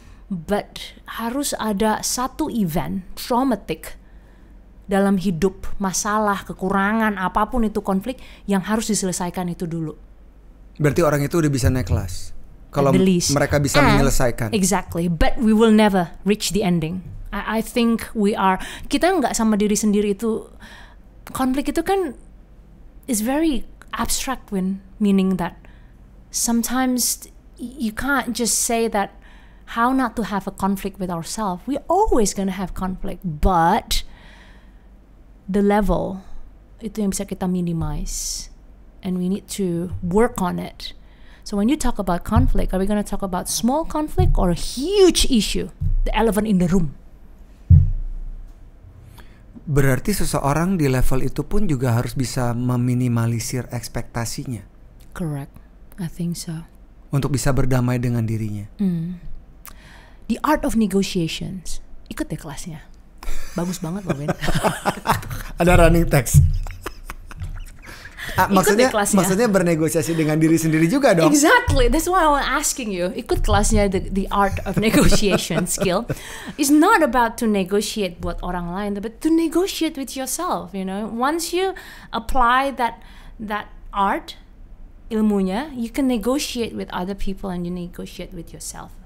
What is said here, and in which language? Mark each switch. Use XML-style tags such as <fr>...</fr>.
<id>But harus ada satu event traumatic dalam hidup, masalah, kekurangan, apapun itu konflik yang harus diselesaikan itu dulu. Berarti orang itu udah bisa naik kelas kalau mereka bisa menyelesaikan.</id> <en>Exactly, but we will never reach the ending. I think</en> <id>kita nggak sama diri sendiri itu. Konflik itu kan</id> <en>is very abstract, meaning that sometimes you can't just say that how not to have a conflict with ourselves. We're always gonna have conflict, but the level</en> <id>itu yang bisa kita</id> <en>minimize. And we need to work on it. So when you talk about conflict, are we going to talk about small conflict or a huge issue, the elephant in the room?</en> <id>Berarti seseorang di level itu pun juga harus bisa meminimalisir ekspektasinya.</id> <en>Correct, I think so.</en> <id>Untuk bisa berdamai dengan dirinya.</id> <en>The art of negotiations.</en> <id>Ikut deh kelasnya. Bagus banget loh, Ben. Ada running text. Maksudnya bernegosiasi dengan diri sendiri juga dong.</id> <en>Exactly, that's why I was asking you.</en> <id>Ikut kelasnya</id> <en>the art of negotiation skill. It's not about to negotiate</en> <id>buat orang lain,</id> <en>but to negotiate with yourself. You know, once you apply that art, ilmunya, you can negotiate with other people and you negotiate with yourself.</en>